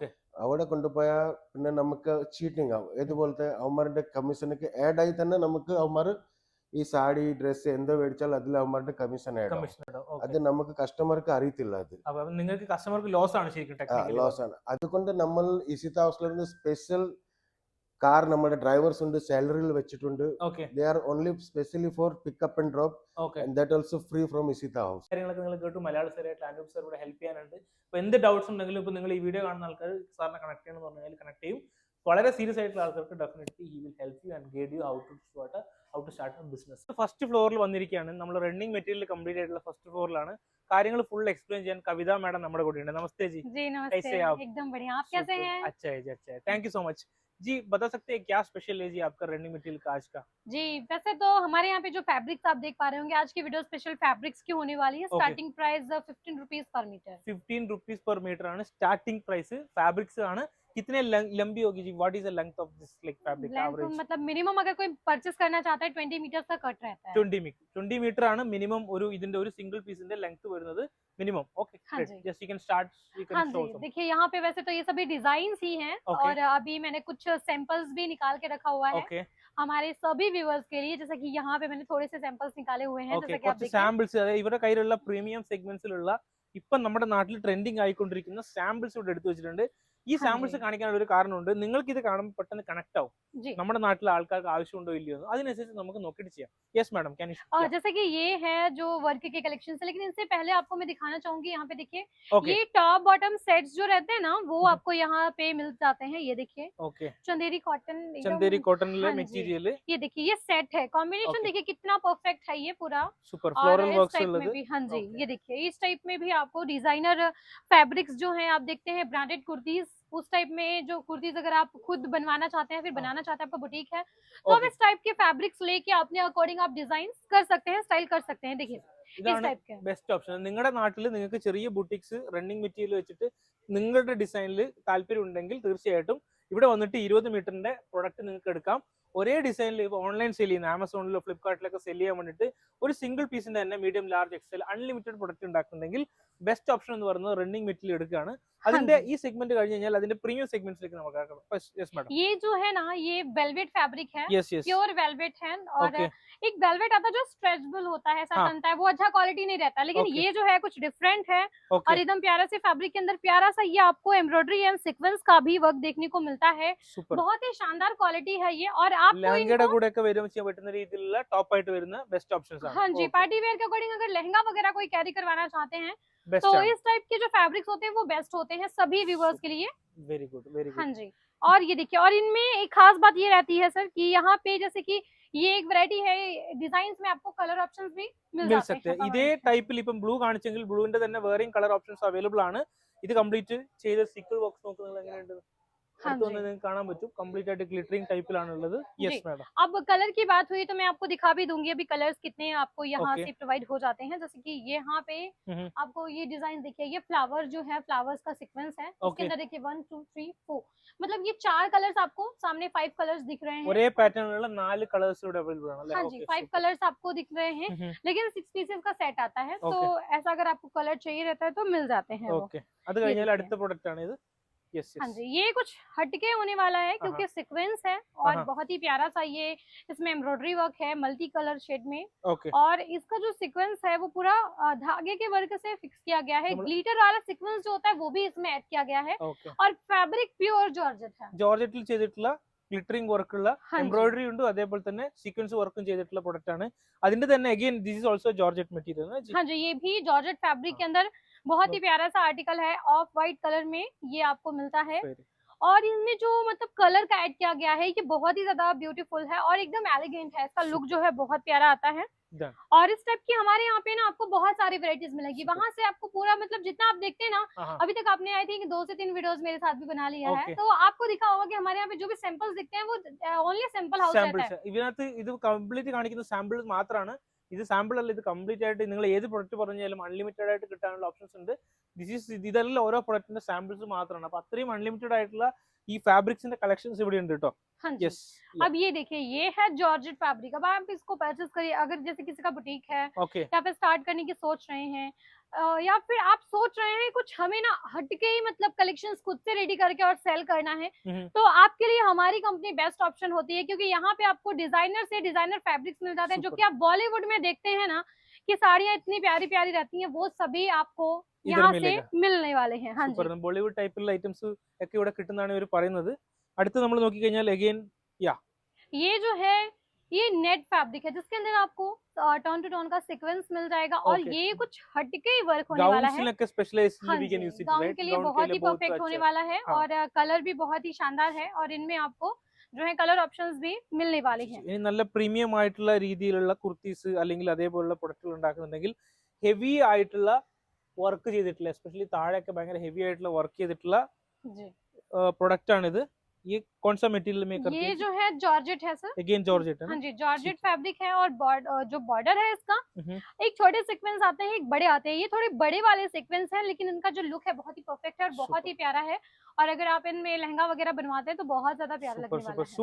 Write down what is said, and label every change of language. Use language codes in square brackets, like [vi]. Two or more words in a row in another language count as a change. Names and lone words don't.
[ml] അവിടെ കൊണ്ടുപോയാൽ പിന്നെ നമുക്ക് ചീറ്റിംഗ് ആവും. ഇതുപോലത്തെ അവന്മാരുടെ കമ്മീഷനൊക്കെ ആഡ് ആയി തന്നെ നമുക്ക് അവന്മാർ ഈ സാരി ഡ്രസ് എന്തോ മേടിച്ചാൽ അതിൽ അവന്മാരുടെ കമ്മീഷൻ ആഡ് ആവും. അത് നമുക്ക് കസ്റ്റമർക്ക് അറിയത്തില്ല. അത് നിങ്ങൾക്ക് കസ്റ്റമർക്ക് ലോസ് ആണ് ശരിക്കും. ലോസ് ആണ്. അതുകൊണ്ട് നമ്മൾ ഇസിത്ത ഹൗസിൽ [en] special car [ml] നമ്മുടെ ഡ്രൈവേഴ്സ് ഉണ്ട്, സാലറിയിൽ വെച്ചിട്ടുണ്ട്. [en] they are only specially for pickup and drop and that also free from ഇസിത്ത ഹൗസ്. [ml] കാര്യങ്ങളൊക്കെ നിങ്ങൾ കേട്ടു. മലയാള സാറായിട്ട് അനൂപ് സാർ ഇവിടെ ഹെൽപ്പ് ചെയ്യാനുണ്ട്. അപ്പോൾ എന്ത് ഡൗട്ട്സ് ഉണ്ടെങ്കിലും ഇപ്പോൾ നിങ്ങൾ ഈ വീഡിയോ കാണുന്ന ആൾക്കാർ സാറിനെ കണക്ട് ചെയ്യണമെന്ന് പറഞ്ഞാൽ കണക്ട് ചെയ്യും. വളരെ സീരിയസ് ആയിട്ടുള്ള ആൾക്കാർക്ക് [en] definitely he will help you and guide you how to start a business. first floor [ml] വന്നിരിക്കുകയാണ്. നമ്മൾ [en] running material complete [ml] ആയിട്ടുള്ള [en] first floor. [ml] കാര്യങ്ങൾ [en] full explain [ml] ചെയ്യാൻ കവിത മാഡം നമ്മുടെ കൂടെ ഉണ്ട്. [hi] നമസ്തേ ജി. एकदम बढ़िया. आप कैसे हैं? अच्छा है जी. [en] thank you so much [hi] जी. बता सकते हैं क्या स्पेशल है जी आपका [en] running material [hi] का आज का? जी, वैसे तो हमारे यहाँ पे जो फैब्रिक्स आप देख पा रहे होंगे, आज की वीडियो [en] special fabrics [hi] की होने वाली है. [en] starting price 15 rupees per meter. 15 rupees per meter [ml] ആണ് [en] starting price. [ml] ഫാബ്രിക്സ് ആണ്. [hi] कितने लंबी होगी जी? [en] what is the length of this like fabric average? [hi] मतलब मिनिमम अगर कोई परचेस करना चाहता है 20 मीटर तक कट रहता है. [ml] 20 मीटर ആണ് മിനിമം ഒരു ഇതിന്റെ ഒരു [en] single piece length [ml] വരുന്നത് മിനിമം. [en] okay, just you can start. [hi] हाँ जी, देखिए यहाँ पे वैसे तो ये सभी डिजाइन्स ही हैं. और अभी मैंने कुछ सैंपल्स भी निकाल के रखा हुआ है हमारे सभी व्यूअर्स के लिए. जैसे कि यहाँ पे मैंने थोड़े से सैंपल्स निकाले हुए हैं. जैसे कि आप देखिए [ml] സാമ്പിൾസ് ഇവരുടെ കയ്യിലുള്ള [en] premium segments [ml] ഇപ്പം നമ്മുടെ നാട്ടിൽ ട്രെൻഡിങ് ആയിക്കൊണ്ടിരിക്കുന്ന സാമ്പിൾസ് ഇവിടെ എടുത്തു വെച്ചിട്ടുണ്ട്. ഈ സാമ്പിൾസ് കാണിക്കാനുള്ള ഒരു കാരണമുണ്ട്. നിങ്ങൾക്ക് ഇത് കാണുമ്പോൾ പെട്ടെന്ന് കണക്ട് ആവും നമ്മുടെ നാട്ടിലെ ആൾക്കാർക്ക് ആവശ്യമുണ്ടോ ഇല്ലയോ. അതിനനുസരിച്ച് നമുക്ക് നോക്കിയിട്ട് ചെയ്യാം. [en] yes madam, can you? [hi] जैसे कि ये है जो वर्क के कलेक्शन है, लेकिन इससे पहले आपको मैं दिखाना चाहूंगी. यहाँ पे देखिए ये [en] top bottom sets [hi] जो रहते हैं ना, वो आपको यहाँ पे मिल जाते हैं. ये देखिए चंदेरी [en] cotton material. [hi] ये देखिए ये सेट है. कॉम्बिनेशन देखिए कितना परफेक्ट है. ये पूरा [en] super floral works [hi] में भी. हाँ जी, ये देखिए इस टाइप में भी आपको [en] designer fabrics [hi] जो है आप देखते हैं, [en] branded kurtis [hi] उस टाइप में जो कुर्तीज अगर आप खुद बनवाना चाहते हैं, फिर बनाना चाहते हैं, आपका बुटीक है, तो आप इस टाइप के फैब्रिक्स लेके अपने अकॉर्डिंग आप डिजाइन कर सकते हैं, स्टाइल कर सकते हैं. देखिए [ml] ഇതാണ് [en] best option. [ml] നിങ്ങളുടെ നാട്ടിൽ നിങ്ങൾക്ക് ചെറിയ [en] boutiques running material [ml] വെച്ചിട്ട് നിങ്ങളുടെ ഡിസൈനിൽ താല്പര്യം ഉണ്ടെങ്കിൽ തീർച്ചയായിട്ടും ഇവിടെ വന്നിട്ട് 20 മീറ്ററിന്റെ പ്രൊഡക്റ്റ് നിങ്ങൾക്ക് എടുക്കാം. ഒരേ ഡിസൈനിൽ ഇപ്പോൾ [en] online sale [ml] ചെയ്യുന്ന ആമസോണിലോ ഫ്ലിപ്കാർട്ടിലൊക്കെ സെല് ചെയ്യാൻ വേണ്ടിയിട്ട് ഒരു [en] single piece [ml] തന്നെ [en] medium large XL unlimited product [ml] ഉണ്ടാക്കുന്നുണ്ടെങ്കിൽ [en] best option [ml] എന്ന് പറയുന്നത് [en] running material [ml] എടുക്കുകയാണ്. അതിന്റെ ഈ സെഗ്മെന്റ് കഴിഞ്ഞ് കഴിഞ്ഞാൽ അതിന്റെ [en] premium segments [ml] നമുക്ക് ആക്കാം. [en] yes madam. [hi] ये जो है ना ये [en] velvet fabric [hi] है, [en] yes yes pure velvet [hi] है और एक वेलवेट आता है जो स्ट्रेचेबल होता है, ऐसा बनता है, वो अच्छा क्वालिटी नहीं रहता, लेकिन ये जो है कुछ डिफरेंट है और एकदम प्यारा से फैब्रिक के अंदर प्यारा सा ये आपको [en] embroidery and sequence [hi] का भी वर्क देखने को मिलता है. बहुत ही शानदार क्वालिटी है ये और आपको [ml] ലഹങ്കയുടെ കൂടെ ഒക്കെ വരും ചെയ്യാൻ പറ്റുന്ന രീതിയിലുള്ള ടോപ്പ് ആയിട്ട് വരുന്ന [en] best options [ml] ആണ്. [hi] हाँ जी, [en] party wear [hi] के अकॉर्डिंग अगर लहंगा वगैरह कोई कैरी करवाना चाहते हैं तो इस टाइप के जो फैब्रिक्स होते हैं वो बेस्ट होते हैं सभी व्यूअर्स के लिए. [en] very good very good. [hi] हाँ जी, और ये देखिए, और इनमें एक खास बात ये रहती है सर कि यहाँ पे जैसे कि ये एक वैरायटी है, डिजाइन्स में आपको [en] color options [hi] भी मिल सकते हैं. [ml] ഇതേ ടൈപ്പിൽ ഇപ്പം ബ്ലൂ കാണിച്ചെങ്കിൽ ബ്ലൂവിന്റെ തന്നെ വേറെയും [en] color options available [ml] ആണ്. ഇത് കംപ്ലീറ്റ് ചെയ്ത സിക്കിൾ ബോക്സ് നോക്കുന്നത് എങ്ങനെയുണ്ട്? കാണാൻ പറ്റും. കംപ്ലീറ്റ് ആയിട്ട് [en] glittering type [ml] ഉള്ളത്. [en] yes madam. [hi] अब कलर की बात हुई तो मैं आपको दिखा भी दूंगी अभी कलर्स कितने आपको यहाँ से प्रोवाइड हो जाते हैं. जैसे कि यहाँ पे आपको ये डिजाइन देखिए, ये फ्लावर जो है फ्लावर्स का सीक्वेंस है, इसके अंदर देखिए 1 2 3 4 मतलब ये 4 कलर्स आपको सामने 5 कलर्स दिख रहे हैं. [ml] ഒരേ പാറ്റേണിലുള്ള 4 കളേഴ്സ് ഇവിടെ അവൈലബിൾ ആണ്. [hi] हाँ जी, 5 कलर्स आपको दिख रहे हैं, लेकिन 6 पीसेस का सेट आता है, तो ऐसा अगर आपको कलर चाहिए रहता है तो मिल जाते हैं. [en] ओके, [ml] അത് കഴിഞ്ഞാൽ അടുത്ത പ്രൊഡക്റ്റ് ആണ് ഇത്. [en] Yes, yes. [hi] हाँ जी, ये कुछ हटके होने वाला है क्योंकि सीक्वेंस है और बहुत ही प्यारा सा ये इसमें [en] embroidery work [hi] है [en] multi color shade [hi] में. और इसका जो सीक्वेंस है वो पूरा धागे के वर्क से फिक्स किया गया है. ग्लिटर वाला सीक्वेंस जो होता है वो भी इसमें ऐड किया गया है और फैब्रिक [en] pure georgette [hi] है. [ml] ജോർജറ്റിൽ ചെയ്തിട്ടുള്ള [en] glittering work [ml] എംബ്രോയിഡറി ഉണ്ട്, അതേപോലെ തന്നെ [en] sequence work [ml] ചെയ്തിട്ടുള്ള പ്രൊഡക്റ്റ് ആണ്. അതിന്റെ തന്നെ [en] again this is also georgette material [hi] है जी. हाँ जी, ये भी [en] georgette fabric [hi] के अंदर बहुत ही प्यारा सा आर्टिकल है, [en] off white color [hi] में ये आपको मिलता है. और इनमें जो मतलब कलर का ऐड किया गया है ये बहुत ही ज्यादा ब्यूटीफुल है और एकदम एलिगेंट है. इसका लुक जो है बहुत प्यारा आता है. और इस टाइप की हमारे यहाँ पे ना आपको बहुत सारी वैरायटीज मिलेगी. वहाँ से आपको पूरा मतलब जितना आप देखते हैं ना, अभी तक आपने [en] I think [hi] 2 से 3 वीडियोस मेरे साथ भी बना लिया है, तो आपको दिखा होगा कि हमारे यहाँ पे जो भी सैंपल्स दिखते हैं वो [en] only sample house [hi] रहता है. [ml] ഇതിനകത്ത് ഇത് കംപ്ലീറ്റ് കാണിക്കുന്ന സാമ്പിൾസ് മാത്രമാണ്. ഇത് സാമ്പിൾ അല്ല, ഇത് കംപ്ലീറ്റ് ആയിട്ട് നിങ്ങൾ ഏത് പ്രൊഡക്റ്റ് പറഞ്ഞാലും അൺലിമിറ്റഡ് ആയിട്ട് കിട്ടാനുള്ള ഓപ്ഷൻസ് ഉണ്ട്. ഇതെല്ലാം ഓരോ പ്രൊഡക്റ്റിന്റെ സാമ്പിൾസ് മാത്രമാണ്. അപ്പൊ അത്രയും അൺലിമിറ്റഡ് ആയിട്ടുള്ള ഈ ഫാബ്രിക്സിന്റെ കളക്ഷൻസ് ഇവിടെ ഉണ്ട് കേട്ടോ. [hi] हाँ जी. अब ये देखिए, ये है [en] georgette fabric. [hi] अब आप इसको परचेस करिए, अगर जैसे किसी का बुटीक है या फिर स्टार्ट करने की सोच रहे हैं या फिर आप सोच रहे हैं कुछ हमें ना हटके ही मतलब कलेक्शंस खुद से रेडी करके और सेल करना है, तो आपके लिए हमारी कंपनी [en] best option [hi] होती है क्योंकि यहाँ पे आपको डिजाइनर से [en] designer fabrics [hi] मिल जाते हैं जो कि आप बॉलीवुड में देखते हैं ना कि साड़ियाँ इतनी प्यारी प्यारी रहती हैं, वो सभी आपको यहाँ से मिलने वाले हैं. हाँ जी, [ml] ബോളിവുഡ് ടൈപ്പിലുള്ള ഐറ്റംസ് ഒക്കെ ഇവിടെ കിട്ടുന്നതാണ് ഇവർ പറയുന്നത്. അടുത്ത് നമ്മൾ നോക്കി കഴിഞ്ഞാൽ അഗൈൻ [hi] ये जो है ये [en] net fabric [hi] है जिसके अंदर आपको [en] turn to turn [hi] का सीक्वेंस मिल जाएगा और ये कुछ हटके ही वर्क होने वाला है. गाउन के लिए बहुत ही परफेक्ट होने वाला है और कलर भी बहुत ही शानदार है और इनमें आपको जो है [en] color options [hi] भी मिलने वाले हैं. [ml] ഇനി നല്ല പ്രീമിയം ആയിട്ടുള്ള രീതിയിലുള്ള കുർത്തീസ് അല്ലെങ്കിൽ അതേപോലുള്ള പ്രൊഡക്റ്റുകൾ ഉണ്ടാക്കുന്നുണ്ടെങ്കിൽ ഹെവി ആയിട്ടുള്ള വർക്ക് ചെയ്തിട്ടുള്ള, എസ്പെഷ്യലി താഴെയൊക്കെ ഭയങ്കര ഹെവി ആയിട്ടുള്ള വർക്ക് ചെയ്തിട്ടുള്ള പ്രൊഡക്റ്റ് ആണിത്. [hi] ये कौन सा मटेरियल में करती है? ये जो है जॉर्जेट है सर. अगेन जॉर्जेट है ना? हाँ जी, [en] georgette fabric [hi] है और जो बॉर्डर है इसका एक छोटे सीक्वेंस आते हैं, एक बड़े आते हैं. ये थोड़े बड़े वाले सीक्वेंस हैं लेकिन इनका जो लुक है बहुत ही परफेक्ट है और बहुत ही प्यारा है. और अगर आप इनमें लहंगा वगैरह बनवाते हैं तो बहुत ज्यादा प्यारा लगने वाला है.